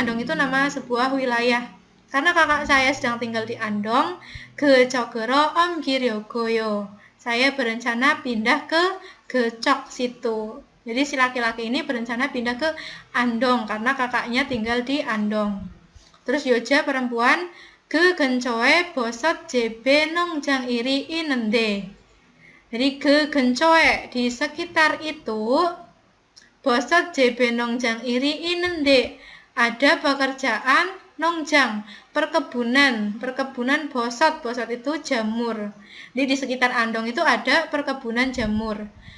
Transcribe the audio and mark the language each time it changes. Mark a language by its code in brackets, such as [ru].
[id] Andong itu nama sebuah wilayah. Karena kakak saya sedang tinggal di Andong, [ko] 그쪽으로 옮기려고요. [id] Saya berencana pindah ke Gecok situ. Jadi si laki-laki ini berencana pindah ke Andong karena kakaknya tinggal di Andong. Terus Yoja perempuan, [ko] 그 근처에 버섯 재배 농장 일이 있는데. [id] Jadi [ko] 그 근처에 [id] di sekitar itu [ko] 버섯 재배 농장 일이 있는데 [id] ada pekerjaan 농장, perkebunan bosot itu jamur. Jadi di sekitar Andong itu ada perkebunan jamur.